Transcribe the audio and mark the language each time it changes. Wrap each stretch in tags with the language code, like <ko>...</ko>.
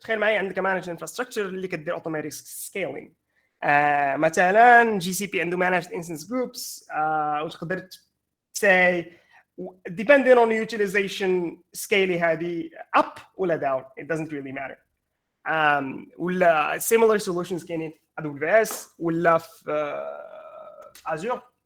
<ar>تخيل معايا عندك</ar> <en>managed infrastructure</en> <ar>اللي كدير</ar> <en>automatic scaling.</en> <ar>مثلا جي سي بي عنده</ar> <en>managed instance groups</en> <ar>وتقدر</ar> <en>say depending on utilization scale</en> <ar>هذه</ar> <en>up</en> <ar>ولا</ar> <en>down, it doesn't really matter.</en> <ar>ولا</ar> <en>similar solutions</en> <ar>كاينين في AWS ولا في Azure.</ar>